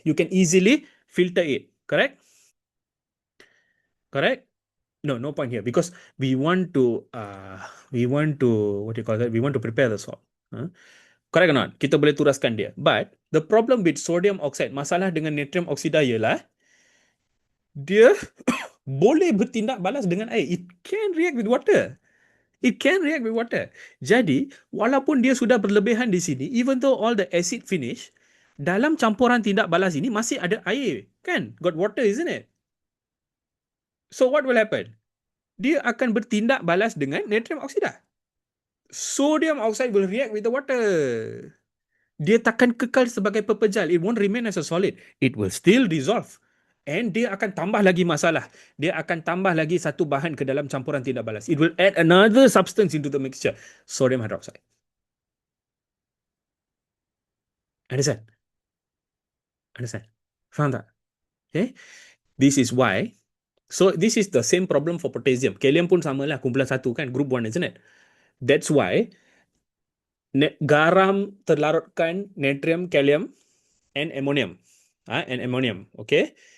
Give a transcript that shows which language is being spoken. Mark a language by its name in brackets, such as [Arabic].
[English] You can easily filter it. Correct? Correct? No point here because we want to what do you call that? We want to prepare the salt. Correct or not? [Malay] Kita boleh turaskan dia. [English] But the problem with sodium oxide, [Malay] masalah dengan natrium oxide ialah dia boleh bertindak balas dengan air. [English] It can react with water. It can react with water. [Malay] Jadi, walaupun dia sudah berlebihan di sini, [English] even though all the acid finish, [Malay] dalam campuran tindak balas ini masih ada air. Kan? [English] Got water, isn't it? So, what will happen? [Malay] Dia akan bertindak balas dengan natrium oxide. [English] Sodium oxide will react with the water. [Malay] Dia takkan kekal sebagai pepejal. [English] It won't remain as a solid. It will still dissolve. [Malay] And dia akan tambah lagi masalah. Dia akan tambah lagi satu bahan ke dalam campuran tindak balas. [English] It will add another substance into the mixture. Sodium hydroxide. Understand? Understand? [Malay] Faham tak? [English] Okay. This is why. So this is the same problem for potassium. [Malay] Kalium pun sama lah. Kumpulan satu kan. [English] Group 1, isn't it? That's why [Malay] garam terlarutkan natrium, kalium and ammonium. [English] And ammonium. [Malay] Okay.